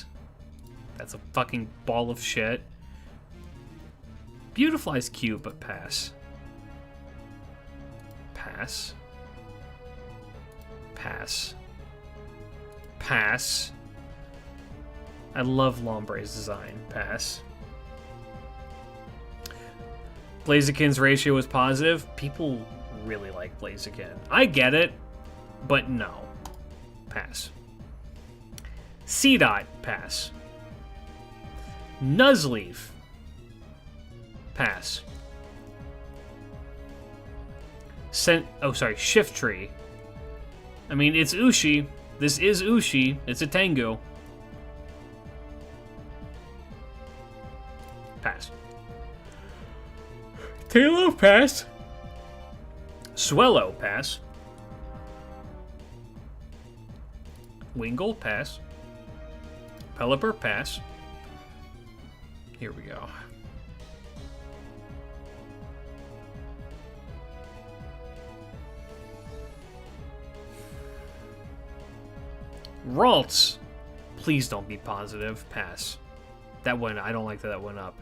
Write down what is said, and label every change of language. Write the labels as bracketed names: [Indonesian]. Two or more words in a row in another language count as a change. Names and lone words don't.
[English] That's a fucking ball of shit. Beautifly's cute, but pass. Pass. Pass. Pass. I love Lombre's design. Pass. Blaziken's ratio is positive. People really like Blaziken. I get it, but no. Pass. Seedot, pass. Nuzleaf, pass. Shiftry. I mean, it's Ushi. This is Ushi. It's a Tengu. Pass. Tailo, pass. Swellow, pass. Wingull, pass. Pelipper, pass. Here we go. Ralts, please don't be positive. Pass. That went. I don't like that went up.